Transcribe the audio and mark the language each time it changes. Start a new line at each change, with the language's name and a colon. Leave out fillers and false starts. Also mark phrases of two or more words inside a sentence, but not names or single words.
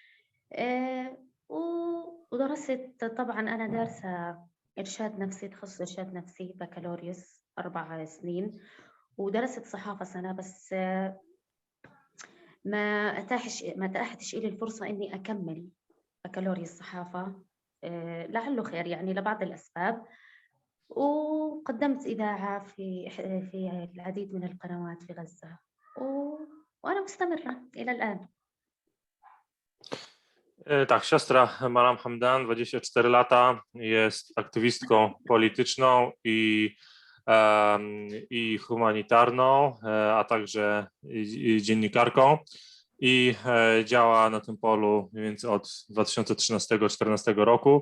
Arabic: ودرست طبعا أنا دارسة إرشاد نفسي، تخصص إرشاد نفسي، بكالوريوس 4 سنين، ودرست صحافة سنة، بس ما أتاحتش إلي الفرصة إني أكمل بكالوريوس صحافة، لعله خير يعني لبعض الأسباب. وقدمت إذاعة في العديد من القنوات في غزة، وأنا مستمرة إلى الآن.
Polish: Tak, siostra Maram Hamdan, 24 lata, jest aktywistką polityczną i humanitarną, a także dziennikarką i działa na tym polu mniej więcej od 2013-2014 roku.